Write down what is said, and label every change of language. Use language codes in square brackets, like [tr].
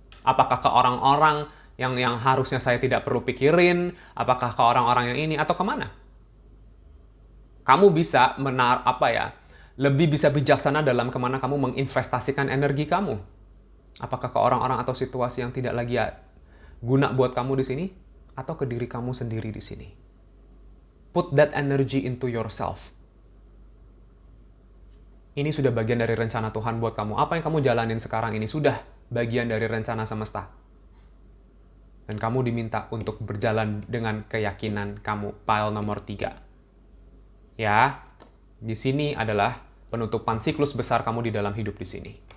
[id] Apakah ke orang-orang yang harusnya saya tidak perlu pikirin, apakah ke orang-orang yang ini, atau kemana? Kamu bisa lebih bisa bijaksana dalam kemana kamu menginvestasikan energi kamu. Apakah ke orang-orang atau situasi yang tidak lagi guna buat kamu di sini, atau ke diri kamu sendiri di sini. [en] Put that energy into yourself. [id] Ini sudah bagian dari rencana Tuhan buat kamu. Apa yang kamu jalanin sekarang ini sudah bagian dari rencana semesta. Dan kamu diminta untuk berjalan dengan keyakinan kamu. Pile nomor 3. Ya, di sini adalah penutupan siklus besar kamu di dalam hidup di sini.